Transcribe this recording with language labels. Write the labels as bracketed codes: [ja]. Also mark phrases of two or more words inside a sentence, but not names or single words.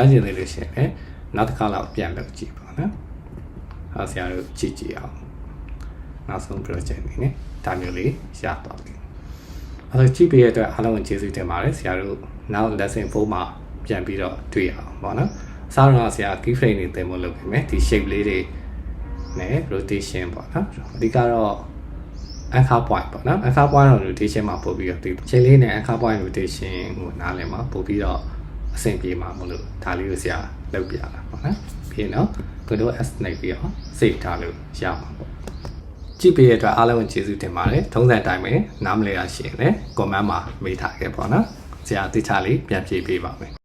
[my] ချင်သေးလို့ရှိရင်နောက်တစ်ခါလောက်ပြန်လုပ်ကြည့်ပါနော်ဆရာတို့ကြည့်အောင်နောက်ဆုံး project နေနဲ့ဒါမျိုးလေးရသွားပြီအဲ့တော့ကြည့်ပေးရ တဲ့အတွက်အားလုံးကိုကျေးဇူးတင်ပါတယ်ဆရာတို့နောက် lesson 4မှာပြန်ပြီးတော့တွေ့ရအောင်ပေါ့နော်အစားတော့ဆရာ [en] key frame [my] တွေသင်ဖို့လုပ်ပေးမယ်ဒီ shape လေးတွေနဲ့ rotation ပေါ့နော်အဓိကတော့ [en] anchor point [my] ပေါ့နော် [en] anchor point notation [my] မှာပို့ပြီးတော့ဒီချိန်လေးနဲ့ [en] anchor point notation [my] ကိုနားလည်မှာပို့ပြီးတော့အဆင်ပြေမှာမလို့ဒါလေးကိုဆရာလုပ်ပြတာပေါ့နော်ပြီးတော့ [en] Control S [my] နှိပ်ပြီးတော့ save ထားလို့ရမှာပေါ့ကြည့်ပေးရတဲ့အတွက်အားလုံးကိုကျေးဇူးတင်ပါတယ်ထုံးစံတိုင်းပဲနားမလဲရရှိရင်လည်း comment မှာမေးထားခဲ့ပေါ့နော်ဆရာတိကျလေးပြန်ဖြေပေးပါမယ်